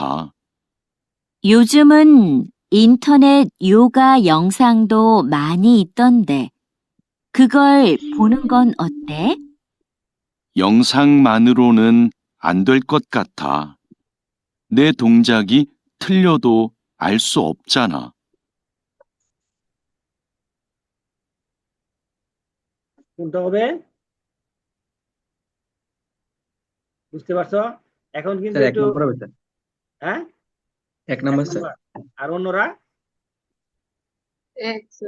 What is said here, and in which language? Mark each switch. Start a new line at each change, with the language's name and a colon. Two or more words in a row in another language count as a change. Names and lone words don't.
Korean: 요즘은 인터넷 요가 영상도 많이 있던데, 그걸 보는 건 어때? 영상만으로는 안 될 것 같아. 내 동작이 틀려도 알 수 없잖아.
Bangla: কোনটা হবে বুঝতে পারছো? এখন কিন্তু স্যার এক একটু, নম্বর হবে স্যার, হ্যাঁ, এক নম্বর এক স্যার। নাম্বার। আর অন্যরা এক স্যার।